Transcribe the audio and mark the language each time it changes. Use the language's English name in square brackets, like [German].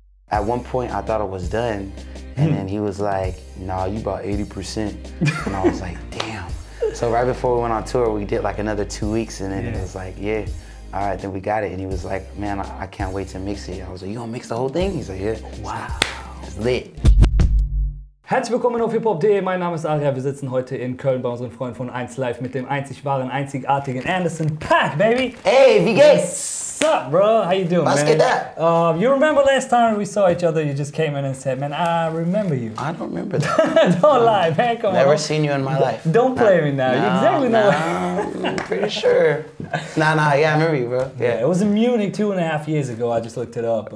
[English] At one point, I thought I was done, and then he was like, "Nah, you about 80%." And I was like, "Damn." So right before we went on tour, we did like another 2 weeks, and then it was like, "Yeah, all right, then we got it." And he was like, "Man, I can't wait to mix it." I was like, "You gonna mix the whole thing?" He's like, "Yeah." Wow. It's lit. [German] Herzlich willkommen auf Hiphop.de, mein Name ist Aria, wir sitzen heute in Köln bei unseren Freunden von 1 Live mit dem einzig wahren, einzigartigen Anderson Paak, baby! Hey, wie geht's? [English] What's up, bro? How you doing, [German] Was [English] man? [German] geht da? [English] You remember last time we saw each other, you just came in and said, "Man, I remember you." I don't remember that. Don't lie, man, come on. Never seen you in my life. Don't play me now, you exactly know. I'm pretty sure. Nah, yeah, I remember you, bro. Yeah, it was in Munich 2.5 years ago, I just looked it up.